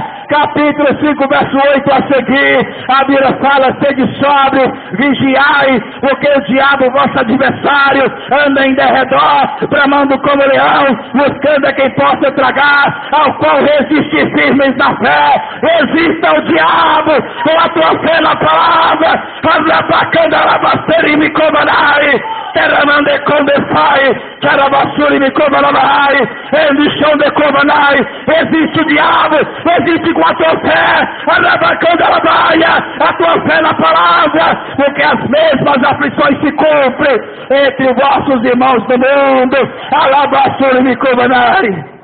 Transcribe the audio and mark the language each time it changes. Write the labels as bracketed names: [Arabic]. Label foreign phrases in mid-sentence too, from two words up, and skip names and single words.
[Portuguese] Capítulo 5, verso 8 a seguir, a Bíblia fala: sede sóbrio, vigiai, porque o diabo, vosso adversário, anda em derredor, bramando como leão, buscando a quem possa tragar, ao qual resistir firmes na fé. Resista ao diabo com a tua fé na palavra. Teramande condefai, Tarabassuri me comanai, Endichão de comanai. Resiste o diabo, resiste com a tua fé, a tua fé na palavra, porque as mesmas aflições se cumprem entre vossos irmãos do mundo. Alabassuri me comanai.